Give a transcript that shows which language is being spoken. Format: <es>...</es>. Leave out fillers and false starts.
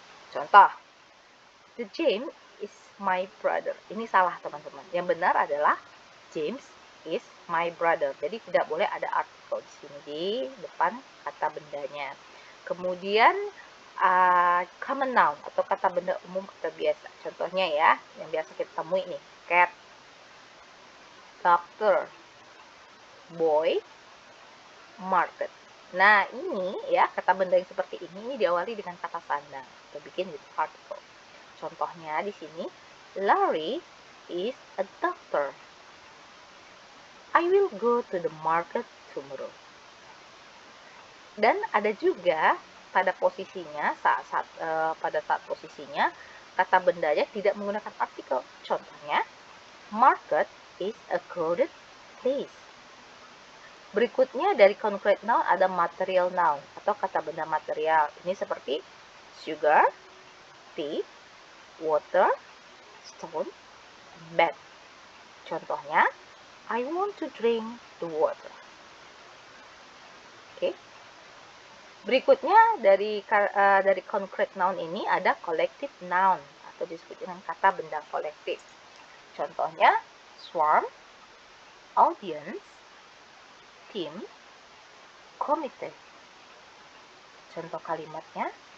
<en>Contoh, the James is my brother.</en> <id>Ini salah teman-teman. Yang benar adalah</id> <en>James is my brother.</en> <id>Jadi tidak boleh ada artikel di sini di depan kata bendanya. Kemudian</id> <en>common noun</en> <id>atau kata benda umum atau biasa. Contohnya ya, yang biasa kita temui nih,</id> <en>cat, doctor, boy, market.</en> <id>Nah, ini ya kata benda yang seperti ini diawali dengan kata sandang atau bikin</id> <en>with article.</en> <id>Contohnya di sini,</id> <en>Larry is a doctor. I will go to the market tomorrow.</en> <id>Dan ada juga pada posisinya pada saat posisinya kata bendanya tidak menggunakan artikel. Contohnya,</id> <en>market is a crowded place.</en> <id>Berikutnya dari</id> <en>concrete noun</en> <id>ada</id> <en>material noun</en> <id>atau kata benda material. Ini seperti</id> <en>sugar, tea, water, stone, bed.</en> <id>Contohnya,</id> <en>I want to drink the water.</en> <id>Oke. Berikutnya dari</id> <en>concrete noun</en> <id>ini ada</id> <en>collective noun</en> <id>atau disebut dengan kata benda kolektif. Contohnya</id> <en>swarm, audience, team, committee.</en> <id>Contoh kalimatnya,</id>